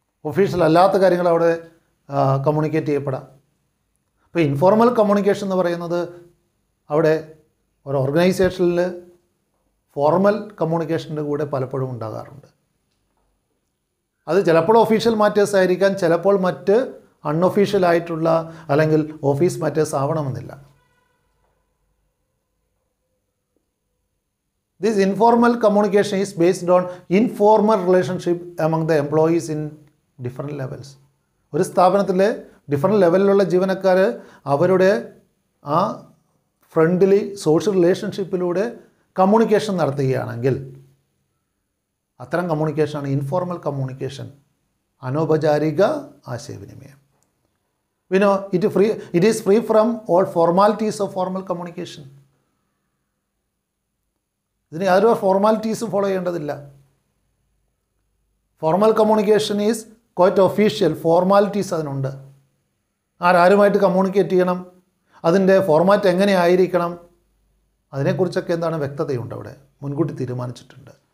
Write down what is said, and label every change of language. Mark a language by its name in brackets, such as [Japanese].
[Malayalam] Official അല്ലാത്ത കാര്യങ്ങൾ അവിടെ കമ്മ്യൂണിക്കേറ്റ് ചെയ്യപ്പെടാം. അപ്പോൾ ഇൻഫോർമൽ കമ്മ്യൂണിക്കേഷൻ എന്ന് പറയുന്നത് അവിടെ ഒരു ഓർഗനൈസേഷനിൽ ഫോർമൽ കമ്മ്യൂണിക്കേഷൻ്റെ കൂടെ പലപ്പോഴും ഉണ്ടാകാറുണ്ട്. അത് ചിലപ്പോൾ ഒഫീഷ്യൽ മാറ്റേഴ്സ് ആയിരിക്കാം, ചിലപ്പോൾ മറ്റ് അൺഒഫീഷ്യൽ ആയിട്ടുള്ള അല്ലെങ്കിൽ ഓഫീസ് മാറ്റേഴ്സ് ആവണമെന്നില്ല. [English] This informal communication is based on informal relationship among the employees in different levels. [Malayalam] ഒരു സ്ഥാപനത്തിലെ ഡിഫറെൻറ്റ് ലെവലിലുള്ള ജീവനക്കാർ അവരുടെ ആ ഫ്രണ്ട്ലി സോഷ്യൽ റിലേഷൻഷിപ്പിലൂടെ കമ്മ്യൂണിക്കേഷൻ നടത്തുകയാണെങ്കിൽ അത്തരം കമ്മ്യൂണിക്കേഷനാണ് ഇൻഫോർമൽ കമ്മ്യൂണിക്കേഷൻ, അനൗപചാരിക ആശയവിനിമയം. [English] We know it is free from all formalities of formal communication. [Malayalam] ഇതിന് യാതൊരു ഫോർമാലിറ്റീസും ഫോളോ ചെയ്യേണ്ടതില്ല. [English] Formal communication is quite official. [Malayalam] Formalities അതിനുണ്ട്. ആരുമായിട്ട് കമ്മ്യൂണിക്കേറ്റ് ചെയ്യണം, അതിൻ്റെ ഫോർമാറ്റ് എങ്ങനെയായിരിക്കണം, അതിനെക്കുറിച്ചൊക്കെ എന്താണ് വ്യക്തതയുണ്ട്, അവിടെ മുൻകൂട്ടി തീരുമാനിച്ചിട്ടുണ്ട്.